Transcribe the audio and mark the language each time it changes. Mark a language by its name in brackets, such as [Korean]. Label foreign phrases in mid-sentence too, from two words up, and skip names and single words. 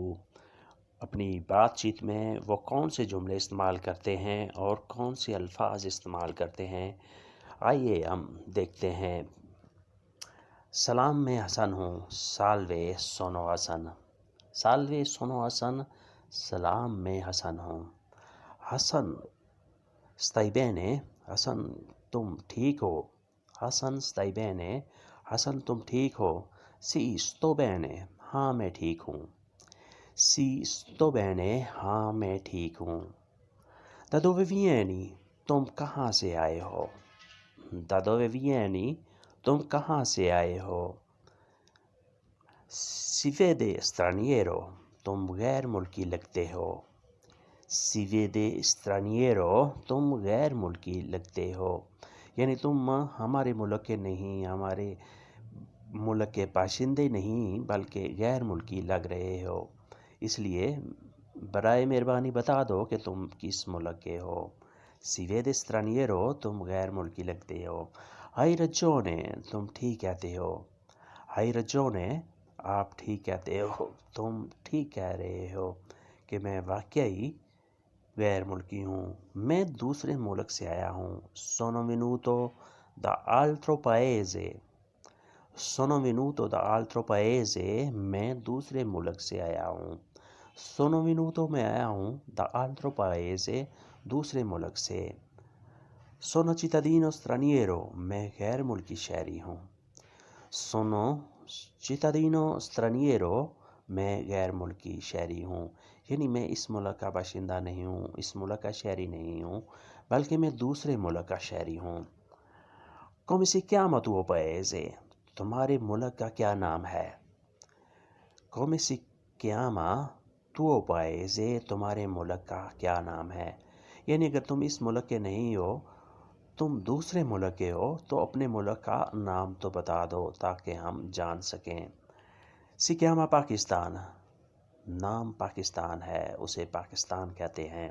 [Urdu] اپنی بات چیت میں وہ کون سے جملے استعمال کرتے ہیں اور کون سے الفاظ استعمال کرتے ہیں، آئیے ہم دیکھتے ہیں۔ سلام، میں حسن ہوں۔ [Italian] Salve sono حسن۔ Salve sono حسن۔ [Urdu] سلام، میں حسن ہوں۔ [Italian] حسن stai bene؟ [Urdu] حسن، تم ٹھیک ہو؟ حسن [Italian] stai bene؟ [Urdu] حسن، تم ٹھیک ہو؟ [Italian] Sì, sto bene۔ [Urdu] ہاں، میں ٹھیک ہوں۔ [Italian] Sì, sto bene۔ [Urdu] ہاں، میں ٹھیک ہوں۔ [Italian] Da dove vieni؟ [Urdu] تم کہاں سے آئے ہو؟ [Italian] Da dove vieni؟ [Urdu] تم کہاں سے آئے ہو؟ [Italian] Si vede straniero؟ [Urdu] تم غیر ملکی لگتے ہو۔ [Italian] Si vede straniero؟ [Urdu] تم غیر ملکی لگتے ہو، یعنی تم ہمارے ملک کے نہیں، ہمارے ملک کے باشندے نہیں بلکہ غیر ملکی لگ رہے ہو، اس لیے برائے مہربانی بتا دو کہ تم کس ملک کے ہو۔ [Italian] Si vede straniero؟ [Urdu] تم غیر ملکی لگتے ہو۔ [Italian] Hai ragione؟ [Urdu] تم ٹھیک کہتے ہو۔ [Italian] Hai ragione؟ [Urdu] آپ ٹھیک کہتے ہو، تم ٹھیک کہہ رہے ہو کہ میں واقعی غیر ملکی ہوں، میں دوسرے ملک سے آیا ہوں۔ [Italian] Sono venuto da altro paese۔ Sono venuto da altro paese۔ [Urdu] میں دوسرے ملک سے آیا ہوں۔ [Italian] Sono venuto، [Urdu] میں آیا ہوں، [Italian] da altro paese، [Urdu] دوسرے ملک سے۔ [Italian] Sono cittadino straniero۔ [Urdu] میں غیر ملکی شہری ہوں۔ [Italian] Sono cittadino straniero۔ [Urdu] میں غیر ملکی شہری ہوں، یعنی میں اس ملک کا باشندہ نہیں ہوں، اس ملک کا شہری نہیں ہوں بلکہ میں دوسرے ملک کا شہری ہوں۔ [Italian] Come si chiama tuo paese؟ [Urdu] تمہارے ملک کا کیا نام ہے؟ [Italian] Come si chiama tuo paese؟ [Urdu] تمہارے ملک کا کیا نام ہے، یعنی اگر تم اس ملک کے نہیں ہو، تم دوسرے ملک کے ہو تو اپنے ملک کا نام تو بتا دو تاکہ ہم جان سکیں۔ [Italian] Si chiama پاکستان؟ [Urdu] نام پاکستان ہے، اسے پاکستان کہتے ہیں۔